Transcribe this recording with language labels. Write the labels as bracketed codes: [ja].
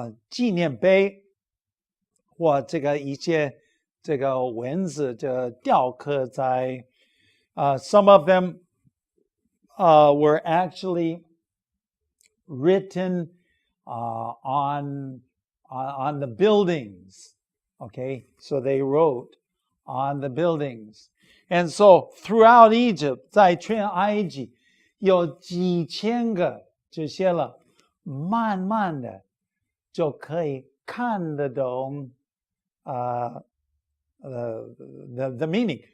[zh] 纪念碑或这个一些这个文字的雕刻在 [en] some of them were actually written on the buildings. Okay, so they wrote on the buildings. And so throughout Egypt, [zh] 在全埃及有几千个这些了，慢慢的就可以看得懂 [en] the meaning.